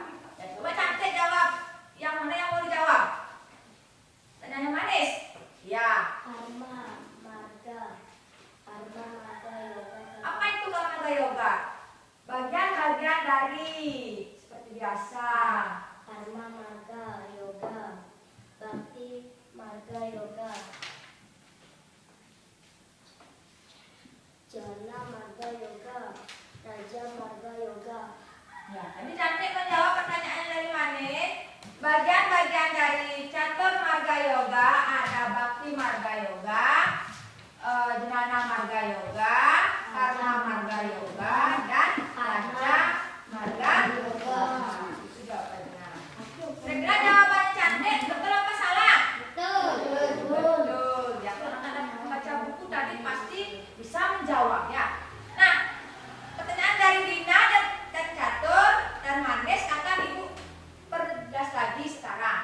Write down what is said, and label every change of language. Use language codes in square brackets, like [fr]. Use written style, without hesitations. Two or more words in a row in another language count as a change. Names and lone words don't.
[id] Ya coba cantik jawab. Yang mana yang mau dijawab? Pertanyaannya Manis. Ya. Karma marga yoga. Apa itu karma marga yoga? Bagian-bagian dari seperti biasa. Karma marga yoga. Bakti marga yoga. Jana marga yoga. Raja marga yoga. Ya, tadi cantik menjawab pertanyaan dari Manis. Bagian-bagian dari catur Catur Marga Yoga ada Bakti Marga Yoga, Jnana Marga Yoga, Karma Marga Yoga, dan Raja Marga Yoga. Itu jawabannya. Kira-kira jawabannya cantik, betul apa salah? Betul. Ya, kalau anak membaca buku tadi pasti bisa menjawab ya. Nah, pertanyaan dari Dina dan Catur dan Manes akan Ibu perjelas lagi sekarang.